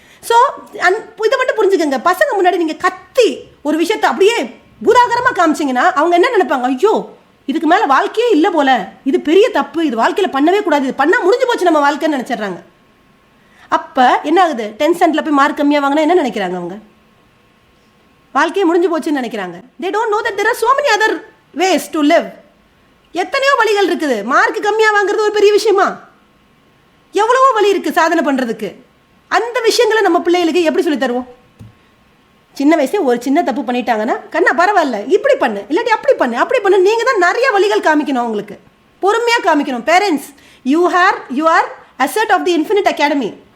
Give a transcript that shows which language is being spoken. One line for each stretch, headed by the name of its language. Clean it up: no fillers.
Tamil: So இதை மட்டும் புரிஞ்சுக்கோங்க. பசங்க முன்னாடி நீங்கள் கத்தி ஒரு விஷயத்தை அப்படியே பூதாகரமாக காமிச்சிங்கன்னா அவங்க என்ன நினைப்பாங்க? ஐயோ இதுக்கு மேலே வாழ்க்கையே இல்லை போல, இது பெரிய தப்பு, இது வாழ்க்கையில் பண்ணவே கூடாது, இது பண்ணால் முடிஞ்சு போச்சு நம்ம வாழ்க்கைன்னு நினச்சிட்றாங்க. அப்போ என்ன ஆகுது? 10th ஸ்டாண்டர்டில் போய் மார்க் கம்மியாக வாங்கினா என்ன நினைக்கிறாங்க? அவங்க வாழ்க்கையை முடிஞ்சு போச்சுன்னு நினைக்கிறாங்க.
English: they don't know that there are so many other ways to live.
Tamil: எத்தனையோ வழிகள் இருக்குது. மார்க் கம்மியாக வாங்குறது ஒரு பெரிய விஷயமா? எவ்வளவோ வழி இருக்குது சாதனை பண்ணுறதுக்கு. அந்த விஷயங்களை நம்ம பிள்ளைகளுக்கு எப்படி சொல்லி தருவோம்? சின்ன வயசுல ஒரு சின்ன தப்பு பண்ணிட்டாங்கன்னா கண்ணா பரவாயில்ல, இப்படி பண்ணு, இல்லாட்டி அப்படி பண்ணு. நீங்கள் தான் நிறைய வழிகள் காமிக்கணும், அவங்களுக்கு பொறுமையாக காமிக்கணும்.
English: Parents you are asset of the infinite academy.